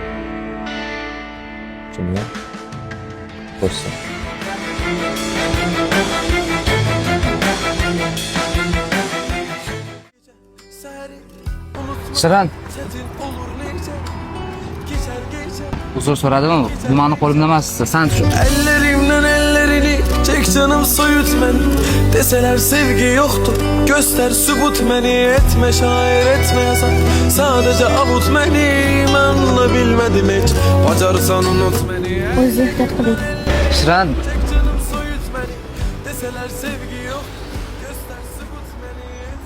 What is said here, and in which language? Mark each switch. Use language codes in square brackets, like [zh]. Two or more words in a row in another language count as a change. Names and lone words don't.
[uz] Tushundingmi? Qo'shsa. Shirin. Uzr so'radimi? Bu meni qo'limda emas, sen tushun. [tr] Ellerimden ellerini çek canım soyut beni Deseler sevgi yoktu göster sübut beni Etme şair etme yazar sadece avut beni Ben de bilmedim hiç bacarsan unut beni [uz] O'zi ehtiyot qiling. Shirin. [tr] Çek canım soyut beni Deseler sevgi yoktu göster sübut beni Etme şair.